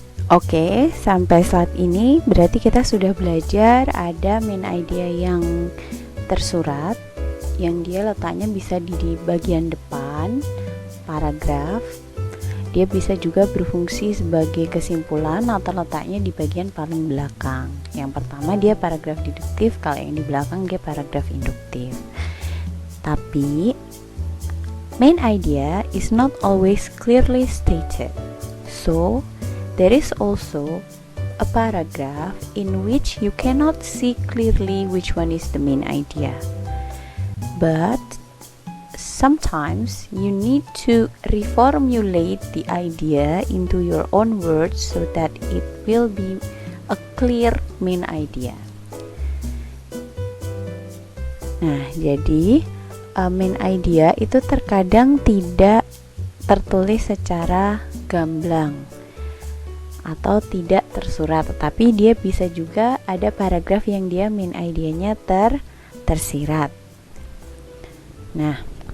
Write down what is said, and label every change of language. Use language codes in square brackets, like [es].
[id] Oke, sampai saat ini berarti kita sudah belajar ada main idea yang tersurat, yang dia letaknya bisa di bagian depan paragraf. Dia bisa juga berfungsi sebagai kesimpulan atau letaknya di bagian paling belakang. Yang pertama dia paragraf deduktif, kalau yang di belakang dia paragraf induktif. [en] Tapi main idea is not always clearly stated. So there is also a paragraph in which you cannot see clearly which one is the main idea. But sometimes you need to reformulate the idea into your own words so that it will be a clear main idea. [id] Nah, jadi main idea itu terkadang tidak tertulis secara gamblang atau tidak tersurat, tetapi dia bisa juga ada paragraf yang dia main idenya tersirat. Nah,